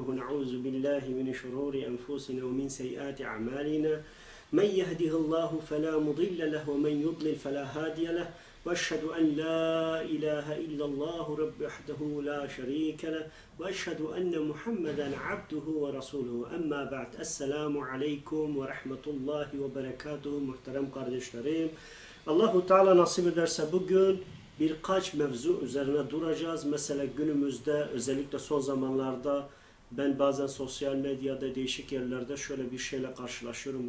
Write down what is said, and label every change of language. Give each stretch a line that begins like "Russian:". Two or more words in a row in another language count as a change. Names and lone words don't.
Arabic: ونعوذ بالله من شرور أنفسنا ومن سيئات أعمالنا من يهده الله فلا مضل له ومن يضلل فلا هادي له وأشهد أن لا إله إلا الله رب وحده لا شريك له وأشهد أن محمدا عبده ورسوله أما بعد السلام عليكم ورحمة الله وبركاته
Turkish: muhterem kardeşlerim. Allahu Teala nasip ederse bugün birkaç mevzu üzerine duracağız. Mesela günümüzde özellikle son zamanlarda ben bazen sosyal medyada değişik yerlerde şöyle bir şeyle karşılaşıyorum.